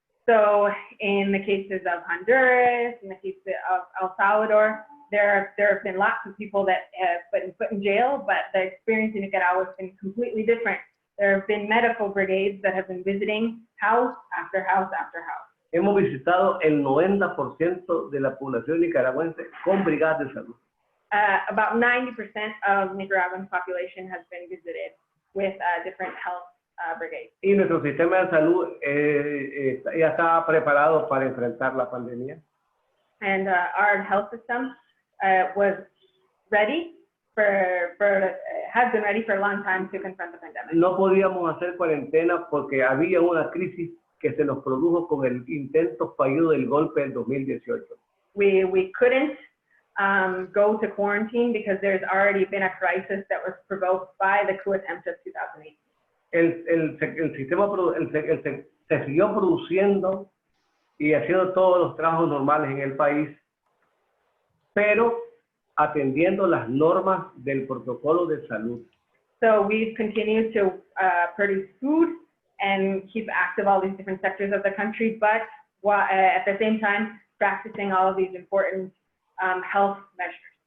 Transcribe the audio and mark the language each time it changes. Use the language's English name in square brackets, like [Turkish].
[English] So in the cases of Honduras, in the case of El Salvador, there have been lots of people that have been put in jail, but the experience in Nicaragua has been completely different. There have been medical brigades that have been visiting house after house after house. [Spanish] Hemos visitado el 90% de la población nicaragüense con brigadas de salud. [English] About 90% of Nicaraguan population has been visited with different health brigades. [Spanish] Y nuestro sistema de salud ya está preparado para enfrentar la pandemia. [English] And our health system was ready has been ready for a long time to confront the pandemic. [Spanish] No podíamos hacer cuarentena porque había una crisis que se nos produjo con el intento fallido del golpe del 2018. [English] We couldn't go to quarantine because there's already been a crisis that was provoked by the coup attempt of 2008. [Spanish] El sistema se siguió produciendo y haciendo todos los trabajos normales en el país, pero atendiendo las normas del protocolo de salud. [English] So we've continued to produce food and keep active all these different sectors of the country, but at the same time practicing all of these important health measures.